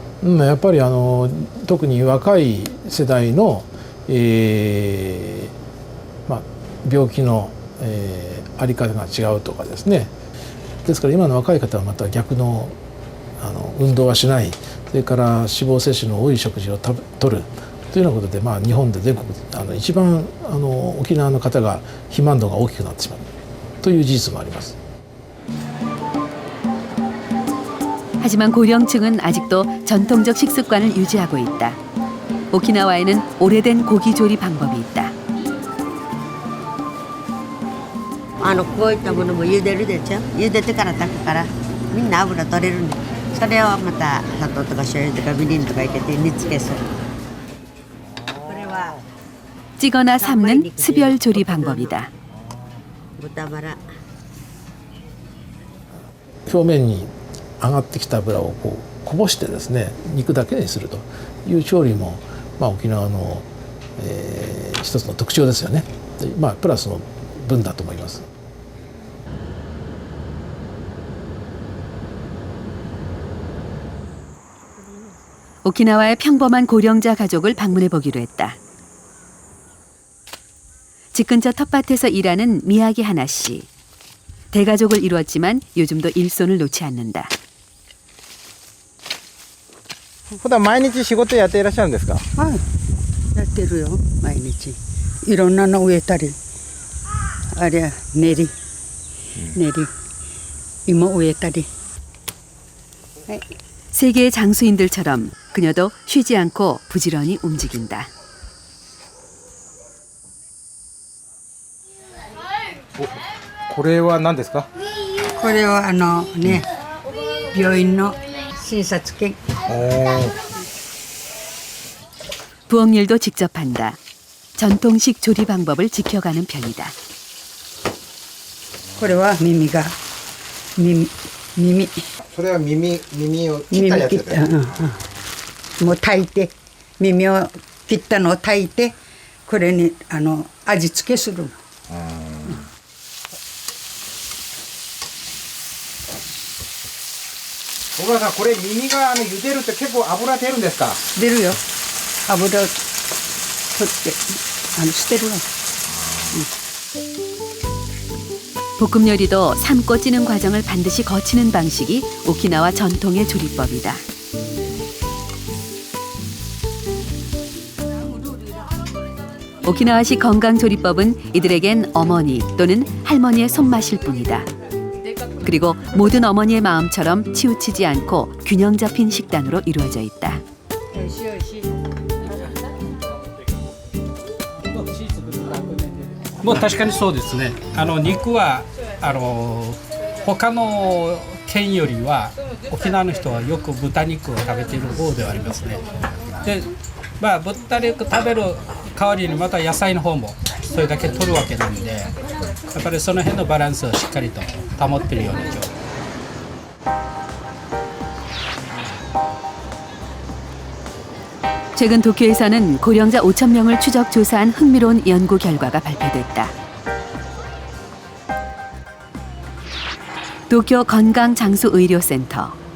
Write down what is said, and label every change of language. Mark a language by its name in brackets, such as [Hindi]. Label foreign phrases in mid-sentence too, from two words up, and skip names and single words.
[Japanese] やっぱり特に若い世代の、病気の、あり方が違うとかですね。ですから今の若い方はまた逆の運動はしない、それから脂肪摂取の多い食事をとるというようなことで、日本で全国一番沖縄の方が肥満度が大きくなってしまうという事実もあります。 [Korean] 하지만 고령층은 아직도 전통적 식습관을 유지하고 있다. 오키나와에는 오래된 고기 조리 방법이 있다. [Japanese] こういったものも茹でるでしょ。茹でてから炊くからみんな油取れるんで、それをまた砂糖とか醤油とかみりんとか入れて煮付けする。 [Korean] 찌거나 삶는 스별 조리 방법이다. [Japanese] 豚バラ。表面に上がってきた油をこぼしてですね、肉だけにするという調理も沖縄の、一つの特徴ですよね。プラスの分だと思います。 [Korean] 오키나와의 평범한 고령자 가족을 방문해 보기로 했다. 집 근처 텃밭에서 일하는 미야기 하나 씨. 대가족을 이루었지만 요즘도 일손을 놓지 않는다. [Japanese] 普段毎日仕事やっていらっしゃるんですか。はい、やってるよ毎日。いろんなの植えたり、あれ練り、芋植えたり。はい。 [Korean] 세계의 장수인들처럼 그녀도 쉬지 않고 부지런히 움직인다. [Japanese] これは何ですか。これは病院の診察券。 [Korean] 부엌일도 직접 한다. 전통식 조리 방법을 지켜가는 편이다. [Japanese] これは耳が耳。それは耳を切ったやつだよね。もう炊いて耳を切ったのを炊いてこれに味付けするの。おばあさんこれ耳が茹でるって結構油出るんですか？出るよ。油を取って捨てるの。 [Korean] 볶음 요리도 삶고 찌는 과정을 반드시 거치는 방식이 오키나와 전통의 조리법이다. 오키나와식 건강조리법은 이들에겐 어머니 또는 할머니의 손맛일 뿐이다. 그리고 모든 어머니의 마음처럼 치우치지 않고 균형 잡힌 식단으로 이루어져 있다. [Japanese] もう確かにそうですね。肉は他の県よりは沖縄の人はよく豚肉を食べている方ではありますね。で、豚肉食べる代わりにまた野菜の方もそれだけ取るわけなんで、やっぱりその辺のバランスをしっかりと保っているような状態。 [Korean] 최근 도쿄에서는 고령자 5,000명을 추적 조사한 흥미로운 연구 결과가 발표됐다. 도쿄 건강장수의료센터.